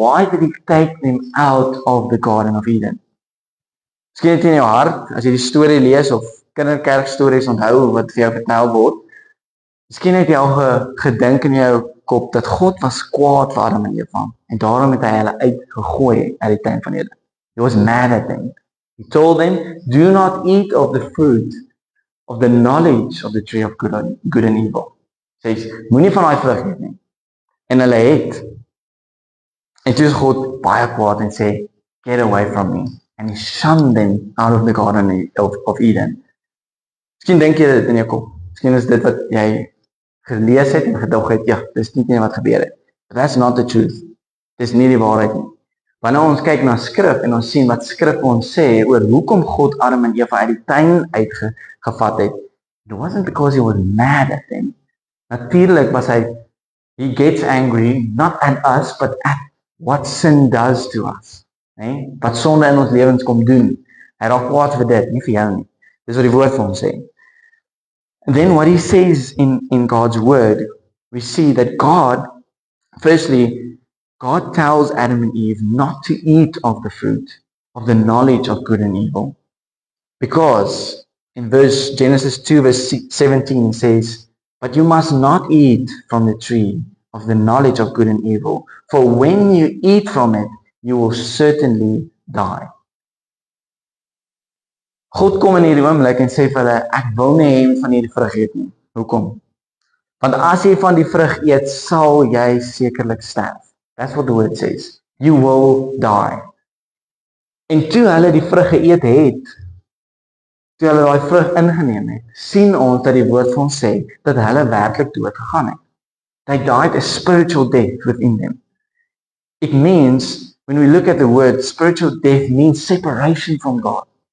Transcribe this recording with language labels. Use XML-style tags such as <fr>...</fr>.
<en>Why did he take them out of the Garden of Eden?</en> <af>Miskien het jy in jou hart, as jy die storie lees of kinderkerkstories onthou wat vir jou vertel word, miskien het jy al gedink in jou kop dat God was kwaad vir Adam en Eva en daarom het hy hulle uitgegooi uit die tuin van Eden.</af> <en>He was mad at them. He told them, do not eat of the fruit of the knowledge of the tree of good and evil.</en> <af>Hy sê, moenie van daai vrug eet nie. En hulle het. En toe is God baie kwaad en sê,</af> <en>get away from me. And he shunned them out of the Garden of Eden.</en> <af>Miskien dink jy dit in jou kop. Miskien is dit wat jy gelees het en gedog het, ja, dis nie wat gebeur het.</af> <en>But that's not the truth.</en> <af>Dis nie die waarheid nie. Wanneer ons kyk na skrif en ons sien wat skrif ons sê oor hoekom God Adam en Eva uit die tuin uitgevat het,</af> <en>it wasn't because he was mad at them.</en> <af>Natuurlik was</af> <en>he gets angry, not at us, but at what sin does to us.</en> <af>Nee? Wat sonde in ons lewens kom doen. Hy raak kwaad vir dit, nie vir jou nie. Dis wat die woord vir ons sê.</af> <en>And then what he says in God's word, we see that firstly, God tells Adam and Eve not to eat of the fruit of the knowledge of good and evil. Because in Genesis 2 verse 17 says, but you must not eat from the tree of the knowledge of good and evil, for when you eat from it, you will certainly die.</en> <af>God kom in hierdie oomblik en sê vir hulle, ek wil nie hê van hierdie vrug eet nie. Hoekom? Want as jy van die vrug eet, sal jy sekerlik sterf.</af> <en>That's what the word says. You will die.</en> <af>En toe hulle die vrug geëet het, toe hulle daai vrug ingeneem het, sien ons dat die woord vir ons sê, dat hulle werklik dood gegaan het.</af> <en>They died a spiritual death within them. It means, when we look at the word, spiritual death means separation from God.</en>